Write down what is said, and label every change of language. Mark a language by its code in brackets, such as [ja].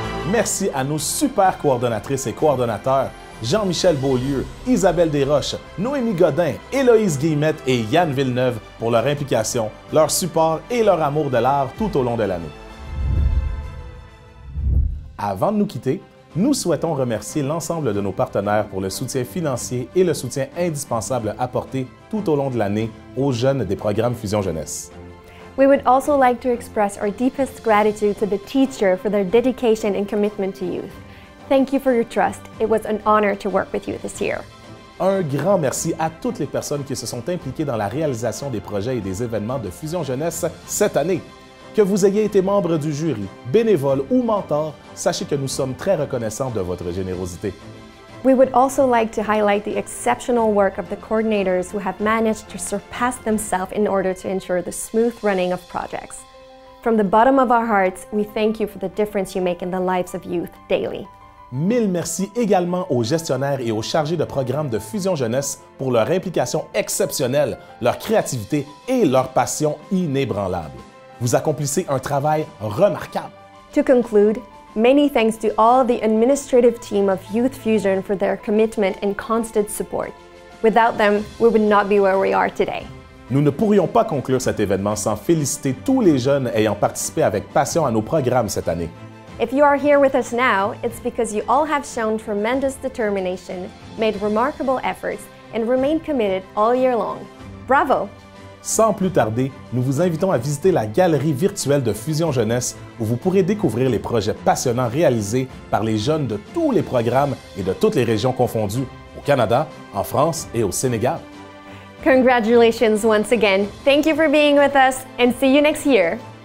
[fr] Merci à nos super coordonnatrices et coordonnateurs, Jean-Michel Beaulieu, Isabelle Desroches, Noémie Godin, Héloïse Guillemette et Yann Villeneuve pour leur implication, leur support et leur amour de l'art tout au long de l'année. Avant de nous quitter, nous souhaitons remercier l'ensemble de nos partenaires pour le soutien financier et le soutien indispensable apporté tout au long de l'année aux jeunes des programmes Fusion Jeunesse. [en] We would also like to express our deepest gratitude to the teacher for their dedication and commitment to youth. Thank you for your trust. It was an honor to work with you this year. [fr] Un grand merci à toutes les personnes qui se sont impliquées dans la réalisation des projets et des événements de Fusion Jeunesse cette année. Que vous ayez été membre du jury, bénévole ou mentor, sachez que nous sommes très reconnaissants de votre générosité. [en] We would also like to highlight the exceptional work of the coordinators who have managed to surpass themselves in order to ensure the smooth running of projects. From the bottom of our hearts, we thank you for the difference you make in the lives of youth daily. [fr] Mille merci également aux gestionnaires et aux chargés de programmes de Fusion Jeunesse pour leur implication exceptionnelle, leur créativité et leur passion inébranlable. Vous accomplissez un travail remarquable. [en] To conclude, many thanks to all the administrative team of Youth Fusion for their commitment and constant support. Without them, we would not be where we are today. [fr] Nous ne pourrions pas conclure cet événement sans féliciter tous les jeunes ayant participé avec passion à nos programmes cette année. [en] If you are here with us now, it's because you all have shown tremendous determination, made remarkable efforts, and remained committed all year long. Bravo! [fr] Sans plus tarder, nous vous invitons à visiter la galerie virtuelle de Fusion Jeunesse où vous pourrez découvrir les projets passionnants réalisés par les jeunes de tous les programmes et de toutes les régions confondues, au Canada, en France et au Sénégal. [en] Congratulations once again. Thank you for being with us and see you next year.